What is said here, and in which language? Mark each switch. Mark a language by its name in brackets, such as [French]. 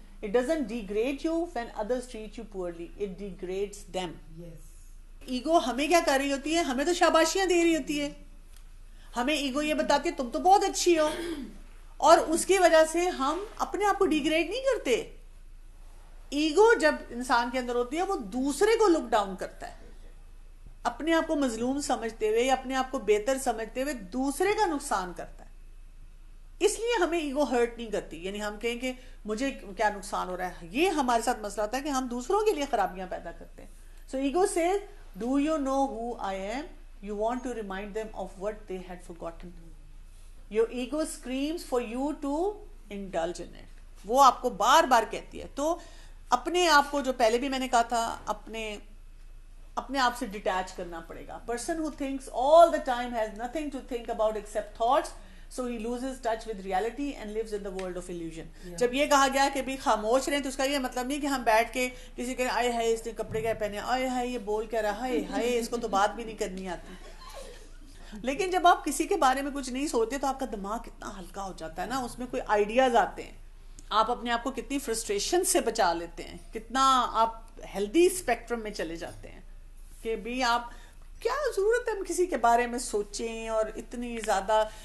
[English] It doesn't degrade you when others treat you poorly. It degrades them. [Urdu] Ego ہمیں کیا کر رہی ہوتی ہے, ہمیں تو شاباشیاں دے رہی ہوتی ہے. ہمیں ایگو یہ بتاتی ہے تم تو بہت اچھی ہو, اور اس کی وجہ سے ہم اپنے آپ کو ڈیگریڈ نہیں کرتے. ایگو جب انسان کے اندر ہوتی ہے وہ دوسرے کو لک ڈاؤن کرتا ہے, اپنے آپ کو مظلوم سمجھتے ہوئے, اپنے آپ کو بہتر سمجھتے ہوئے دوسرے کا نقصان کرتا ہے. اس لیے ہمیں ایگو ہرٹ نہیں کرتی. یعنی ہم کہیں کہ مجھے کیا نقصان ہو رہا ہے, یہ ہمارے ساتھ مسئلہ ہوتا ہے کہ ہم دوسروں کے لیے خرابیاں پیدا کرتے ہیں. [English] So ego says, do you know who I am? You want to remind them of what they had forgotten. Your ego screams for you to indulge in it. [Urdu] وہ آپ کو بار بار کہتی ہے. تو اپنے آپ کو, جو پہلے بھی میں نے کہا تھا, اپنے آپ سے ڈیٹیچ کرنا پڑے گا. [English] Person who thinks all the time has nothing to think about except thoughts, so he loses touch with reality and lives in the world of illusion. [Urdu] جب یہ کہا گیا کہ بھی خاموش رہیں, تو اس کا یہ مطلب نہیں کہ ہم بیٹھ کے کسی کے آئے ہائے اس نے کپڑے کیا پہنے, آئے ہائے یہ بول کیا رہا ہے, ہائے اس کو تو بات بھی نہیں کرنی آتی. لیکن جب آپ کسی کے بارے میں کچھ نہیں سوچتے تو آپ کا دماغ کتنا ہلکا ہو جاتا ہے نا, اس میں کوئی آئیڈیاز آتے ہیں, آپ اپنے آپ کو کتنی فرسٹریشن سے بچا لیتے ہیں, کتنا آپ ہیلدی اسپیکٹرم میں چلے جاتے ہیں کہ بھی آپ کیا ضرورت ہے ہم کسی کے بارے میں سوچیں اور اتنی زیادہ.